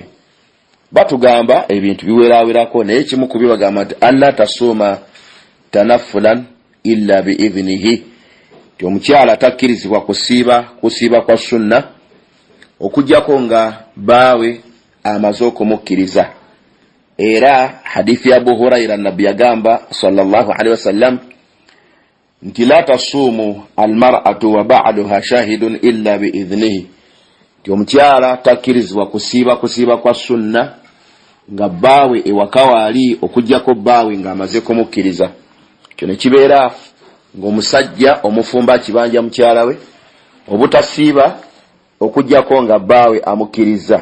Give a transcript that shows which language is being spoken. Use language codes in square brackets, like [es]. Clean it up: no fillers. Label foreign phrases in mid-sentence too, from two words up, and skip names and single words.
[lg] Batugamba ebintu biweraawerako, naye kimu ku bibagamba nti [ar] ألا تصوم تنفلا إلا بإذنه, [lg] nti omukyala takkirizibwa kusiiba kwa sunna okuggyako nga bbaawe amaze okumukkiriza. Era hadithi ya Abu Huraira nabbi yagamba [ar] صلى الله عليه وسلم [lg] nti [ar] لا تصوم المرأة وبعلها شاهد إلا بإذنه, [lg] nti omukyala takkirizibwa kusiiba kwa sunna nga bbaawe ewaka waali okuggyako bbaawe ng'amaze kumukkiriza. Kyo ne kibeera ng'omusajja omufumba kibanja mukyala we obutasiiba okuggyako nga bbaawe amukkiriza.